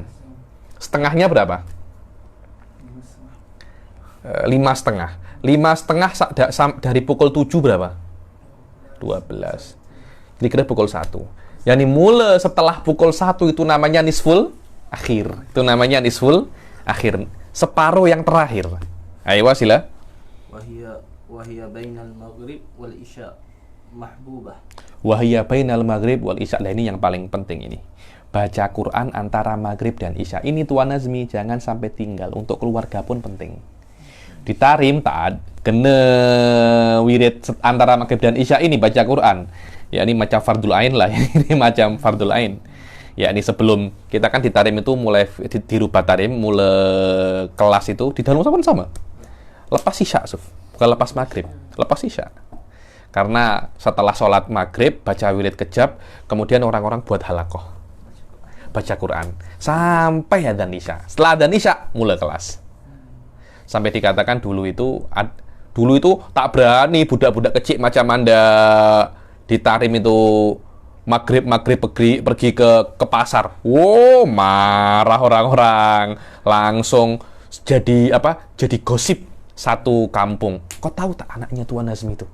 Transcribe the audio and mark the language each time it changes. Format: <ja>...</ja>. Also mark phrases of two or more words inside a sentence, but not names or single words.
<ms>Setengahnya berapa? 5,5. 5,5 dari pukul 7 berapa? 12. Kira-kira pukul 1. Yani mulai setelah pukul 1 itu namanya</ms> <ar>نصف الأخير.</ar> <ms>Itu namanya</ms> <ar>نصف الأخير.</ar> <ms>Separuh yang terakhir. Ayo sila.</ms> <ar>وهي بين المغرب والعشاء محبوبة. وهي بين المغرب والعشاء.</ar> <ms>Nah, ini yang paling penting ini. Baca Quran antara maghrib dan isya. Ini Tuan Nazmi, jangan sampai tinggal. Untuk keluarga pun penting. Ditarim tak kena wirid antara maghrib dan isya ini baca Quran. Ya ini macam</ms> <ar>فرض عين</ar> <ms>lah. Ini macam</ms> <ar>فرض عين.</ar> <ms>Ya ini sebelum kita kan ditarim itu mulai dirubah tarim, mulai kelas itu di dalam sama. Lepas isya, bukan lepas maghrib, lepas isya. Karena setelah sholat maghrib baca wirid kejab, kemudian orang-orang buat halakoh baca Quran sampai adzan isya. Setelah adzan isya mulai kelas. Sampai dikatakan dulu itu tak berani budak-budak kecil macam Anda ditarim itu maghrib pergi ke pasar. Wow, marah orang-orang, langsung jadi gosip satu kampung. Kau tahu tak anaknya Tuan Nazmi itu?</ms>